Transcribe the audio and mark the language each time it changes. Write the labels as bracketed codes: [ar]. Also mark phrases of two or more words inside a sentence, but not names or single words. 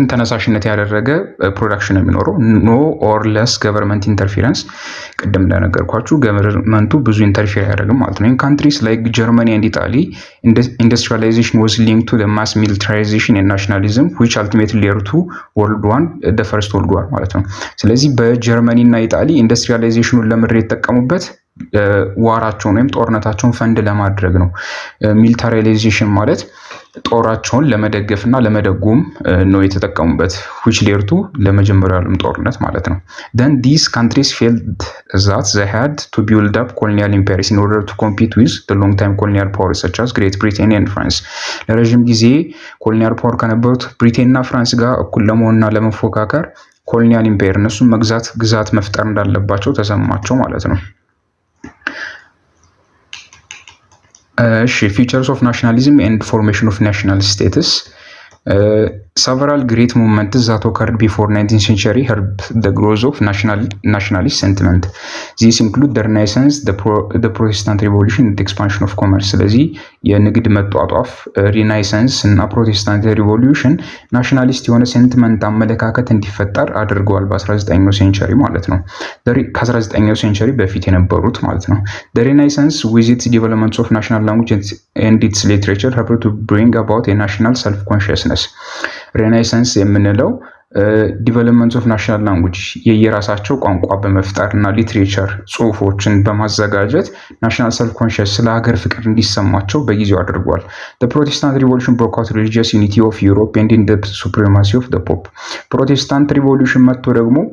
[am] ተነሳሽነት ያደረገ ፕሮዳክሽን የሚኖረው [en] no or less government interference። [am] ቅድም እንደነገርኳችሁ ገቨርንመንቱ ብዙ ኢንተርፌር አያደርግም ማለት ነው። [en] in countries like Germany and Italy industrialization was linked to the mass militarization and nationalism which ultimately led to world war the first world war [am] ማለት ነው። ስለዚህ በጀርመኒ እና ኢታሊ ኢንዱስትሪያላይዜሽኑን ለምድር የተጠቀሙበት ዋራቸውን ወይም ጦርነታቸውን ፈንድ ለማድረግ ነው። ሚሊታራይዜሽን ማለት ጦራቸውን ለመደገፍና ለመደጎም ነው የተጠቀሙበት [en] which led to [am] ለመጀመሪያው ዓለም ጦርነት ማለት ነው። [en] then these countries felt that they had to build up colonial empires in order to compete with the long time colonial powers such as Great Britain and France. [am] ለረጅም ጊዜ [en] colonial power [am] ከነበሩት ብሪቴን እና ፍራንስ ጋር እኩል ለመሆንና ለመፎካከር [en] colonial empire [am] እነሱም ግዛት መፍጠር እንዳለባቸው ተሰማቸው ማለት ነው። [en] features of nationalism and formation of national status. Several great movements that occurred before 19th century helped the growth of nationalist sentiment. These include the Renaissance, the Protestant Revolution, and the expansion of commerce. [am] ስለዚህ የንግድ መጧጧፍ ሪናይሰንስ እና [en] Protestant Revolution [am] ናሽናሊስት የሆነ ሴንቲመንት አመለካከት እንዲፈጠር አድርገዋል በ19ኛው ሴንቸሪ ማለት ነው። ከ19ኛው ሴንቸሪ በፊት የነበሩት ማለት ነው። [en] The Renaissance with its developments of national language and its literature helped to bring about a national self-consciousness. [am] ሬናይሰንስ የምንለው [en] development of national language [am] የየራሳቸው ቋንቋ በመፍጠርና ሊትሬቸር ጽሁፎችን በማዘጋጀት [en] national self-conscious [am] ስለ ሀገር ፍቅር እንዲሰማቸው በጊዜው አድርጓል። [en] Protestant Revolution broke out religious unity of Europe and in the supremacy of the Pope። Protestant Revolution [am] መጥቶ ደግሞ